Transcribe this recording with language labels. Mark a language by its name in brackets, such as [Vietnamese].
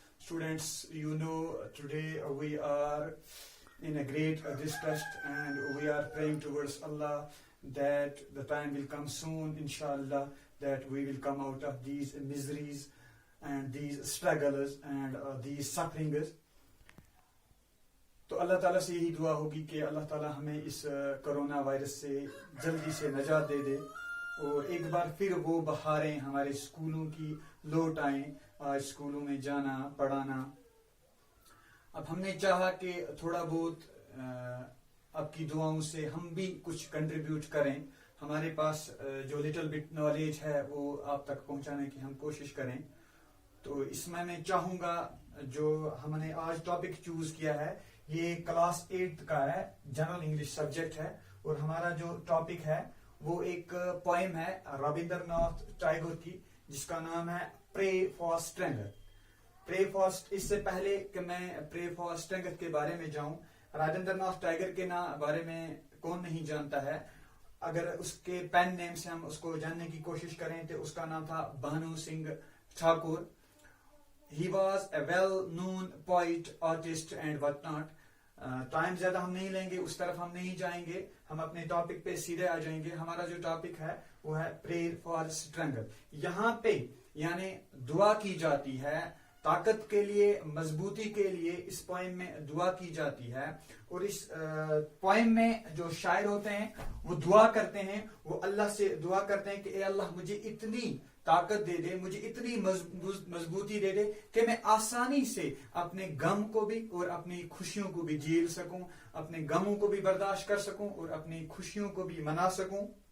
[English] Students, today we are in a great distress and we are praying towards Allah that the time will come soon, inshallah, that we will come out of these miseries and these struggles and these sufferings. [Urdu] تو اللہ تعالیٰ سے یہی دعا ہوگی کہ اللہ تعالیٰ ہمیں اس corona virus سے جلدی سے نجات دے دے اور ایک بار پھر وہ بہاریں ہمارے اسکولوں کی لوٹ آئیں. آج اسکولوں میں جانا پڑھانا. اب ہم نے چاہا کہ تھوڑا بہت آپ کی دعاؤں سے ہم بھی کچھ کنٹریبیوٹ کریں. ہمارے پاس جو لٹل بٹ نالج ہے وہ آپ تک پہنچانے کی ہم کوشش کریں. تو اس میں چاہوں گا جو ہم نے آج ٹاپک چوز کیا ہے یہ کلاس 8 کا ہے, جنرل انگلش سبجیکٹ ہے, اور ہمارا جو ٹاپک ہے وہ ایک پوئم ہے رابندر ناتھ ٹیگور کی جس کا نام ہے pray for strength. Pray for, اس سے پہلے کہ میں پرے فار اسٹرینگتھ کے بارے میں جاؤں, رابندر ناتھ ٹیگور کے بارے میں کون نہیں جانتا ہے. اگر اس کے پین نیم سے ہم اس کو جاننے کی کوشش کریں تو اس کا نام تھا بھانو Singh Thakur. [English] He was a well-known poet, artist and whatnot. [Urdu] Time زیادہ ہم نہیں لیں گے, اس طرف ہم نہیں جائیں گے, ہم اپنے ٹاپک پہ سیدھے آ جائیں گے. ہمارا جو ٹاپک ہے وہ ہے پریئر فار اسٹرینگتھ. یہاں پہ یعنی دعا کی جاتی ہے طاقت کے لیے, مضبوطی کے لیے. اس پوئم میں دعا کی جاتی ہے اور اس پوئم میں جو شاعر ہوتے ہیں وہ دعا کرتے ہیں, وہ اللہ سے دعا کرتے ہیں کہ اے اللہ مجھے اتنی طاقت دے دے, مجھے اتنی مضبوطی دے دے کہ میں آسانی سے اپنے غم کو بھی اور اپنی خوشیوں کو بھی جھیل سکوں, اپنے غموں کو بھی برداشت کر سکوں اور اپنی خوشیوں کو بھی منا سکوں.